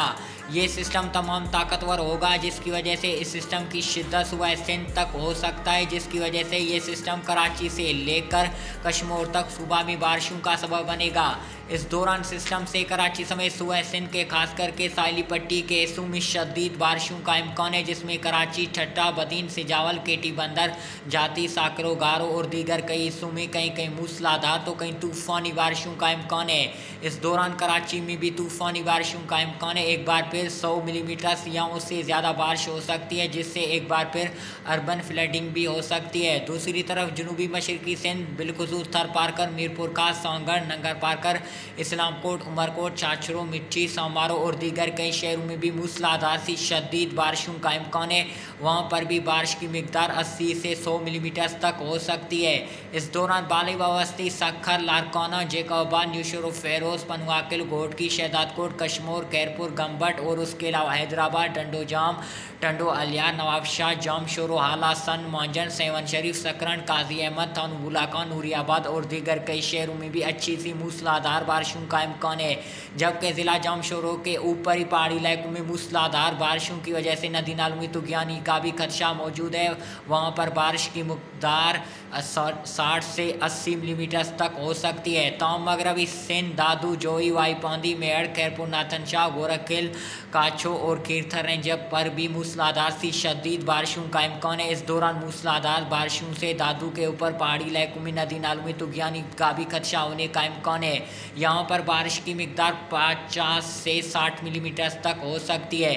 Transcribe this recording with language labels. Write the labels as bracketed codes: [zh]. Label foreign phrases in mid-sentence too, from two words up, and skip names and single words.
[ur] یہ سسٹم تمام طاقتور ہوگا، جس کی وجہ سے اس سسٹم کی شدت صوبہ سندھ تک ہو سکتا ہے، جس کی وجہ سے یہ سسٹم کراچی سے لے کر کشمیر تک صوبہ میں بارشوں کا سبب بنے گا. اس دوران سسٹم سے کراچی سمیت صوبہ سندھ کے خاص کر کے ساحلی پٹی کے حصوں میں شدید بارشوں کا امکان ہے، جس میں کراچی، ٹھٹہ، بدین، سجاول، کیٹی بندر، جاتی، ساکرو، گارو اور دیگر کئی حصوں میں کہیں کہیں موسلادھار تو کہیں طوفانی بارشوں کا امکان ہے. اس دوران کراچی میں بھی طوفانی بارشوں کا امکان ہے. ایک بار پھر 100 ملی میٹر یا اس سے زیادہ بارش ہو سکتی ہے، جس سے ایک بار پھر [en] urban flooding [ur] بھی ہو سکتی ہے. دوسری طرف جنوبی مشرقی سندھ بالخصوص تھرپارکر، میرپور خاص، سونگڑھ، ننگر پارکر، اسلام کوٹ، عمرکوٹ، چاچرو, مٹی، سمارو اور دیگر کئی شہروں میں بھی موسلادھار سے شدید بارشوں کا امکان ہے. وہاں پر بھی بارش کی مقدار 80 سے 100 ملی میٹر تک ہو سکتی ہے. اس دوران بالی بستی, سکھر، لاڑکانہ، جیکوباد، نیوشور، فیروز، پنواکل، گھوٹکی، شہدادکوٹ، کشمیر، خیرپور، گمبٹ اور اس کے علاوہ حیدرآباد، ٹنڈوجام، ٹنڈو الیار، نوابشاہ، جام، شورو، ہالا، سن، مانجن، سیون شریف، سکرن، قاضی احمد، تھانوبولاخان، نوریاباد اور دیگر کئی شہروں میں بھی اچھی سی موسلادھار بارشوں کا امکان ہے، جبکہ ضلع جامشورو کے اوپری پہاڑی علاقوں میں موسلادھار بارشوں کی وجہ سے ندی نالوں میں طغیانی کا بھی خدشہ موجود ہے. وہاں پر بارش کی مقدار 60 سے 80 ملی میٹر تک ہو سکتی ہے. تمام مغربی سندھ، دادو، جوئی، وائی پاندی، میہڑ، خیرپور، ناتھن شاہ، گورکھل، کاچھو اور کیرتھر رینج پر بھی موسلادھار سی شدید بارشوں کا امکان ہے. اس دوران موسلادھار بارشوں سے دادو کے اوپر پہاڑی علاقوں میں ندی نالوں میں طغیانی کا بھی خدشہ ہونے کا امکان ہے. یہاں پر بارش کی مقدار 50 سے 60 ملی میٹر تک ہو سکتی ہے.